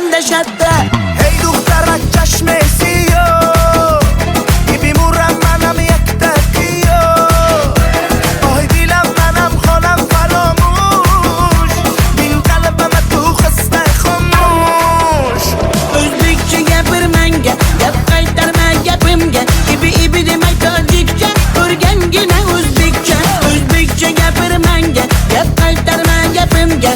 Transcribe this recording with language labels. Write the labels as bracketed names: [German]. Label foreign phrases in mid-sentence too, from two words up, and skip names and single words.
[Persian] شده. هی دخترک چشم سیاه میمورم منم یک دقیقه آهای دیلم منم خانم فراموش بین قلبم تو خسته خاموش [Uzbek] O'zbekcha gapir menga, gap qaytarma gapimga. Ibi demay tojikcha, o'rgangina o'zbekcha. O'zbekcha gapir menga, gap qaytarma gapimga.